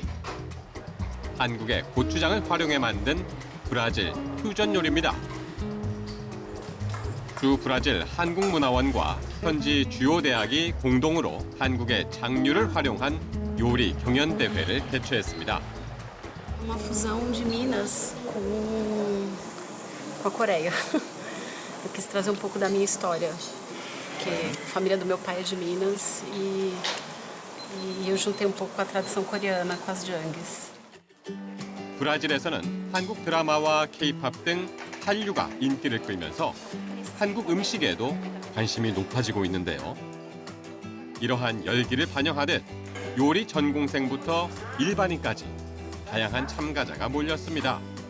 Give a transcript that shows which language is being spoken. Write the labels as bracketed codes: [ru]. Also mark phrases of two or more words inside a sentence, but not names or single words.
[ko] 한국의 고추장을 활용해 만든 브라질 퓨전 요리입니다. 주 브라질 한국문화원과 현지 주요 대학이 공동으로 한국의 장류를 활용한 요리 경연 대회를 개최했습니다. [pt] Uma fusão de Minas com a Coreia. Eu quis trazer pouco da minha história, porque a família do meu pai é de Minas e eu juntei pouco com a tradição coreana, com as jangues. [ko] 브라질에서는 한국 드라마와 K-팝 등 한류가 인기를 끌면서 한국 음식에도 관심이 높아지고 있는데요. 이러한 열기를 반영하듯 요리 전공생부터 일반인까지 다양한 참가자가 몰렸습니다.